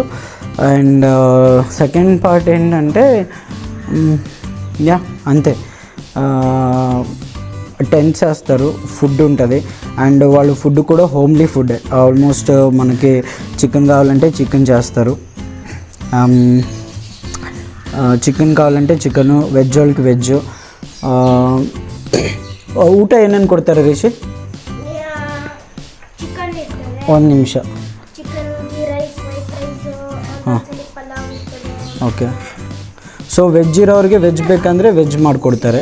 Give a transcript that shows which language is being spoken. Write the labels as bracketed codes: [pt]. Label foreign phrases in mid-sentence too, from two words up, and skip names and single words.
[en] and second part [te] ఏంటంటే అంతే, టెంట్స్ వేస్తారు, ఫుడ్ ఉంటుంది. అండ్ వాళ్ళు ఫుడ్ కూడా [en] homely food, [te] ఆల్మోస్ట్ మనకి చికెన్ కావాలంటే చికెన్ చేస్తారు, చికెన్ కావాలంటే చికెను, వెజ్ వాళ్ళకి వెజ్. [kn] ಊಟ ಏನೇನು ಕೊಡ್ತಾರೆ ರಿಷಿ? ಒಂದು ನಿಮಿಷ. ಹಾಂ, ಓಕೆ. [en] so veg [kn] ಇರೋರಿಗೆ ವೆಜ್ ಬೇಕಂದರೆ ವೆಜ್ ಮಾಡಿಕೊಡ್ತಾರೆ.